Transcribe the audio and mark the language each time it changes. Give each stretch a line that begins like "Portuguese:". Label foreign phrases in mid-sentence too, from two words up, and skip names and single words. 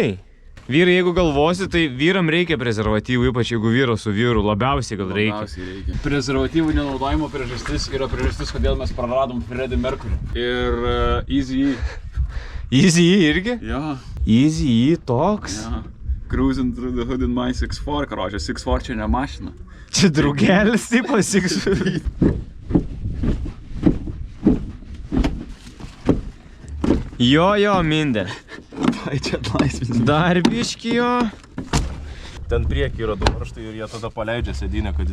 Lithuanian: Vyrai, jeigu galvosi, tai vyram reikia prezervatyvų, ypač jeigu vyras su vyru, labiausiai gal reikia. Prezervatyvų nenaudojimo priežastis yra priežastis, kodėl mes praradom Freddie Mercury. Ir Eazy-E. Eazy-E irgi? Jo. Eazy-E toks? Jo.
English: Cruising through the hood in my 6-4,
Lithuanian: karočią. 6-4 čia ne mašina. Čia draugelis tipas 6-4. Jo, Mindė. Tai čia atlaisvinti. Dar biški jo. Ten priekį yra du varžtai ir jie tada paleidžia sėdynę, kad...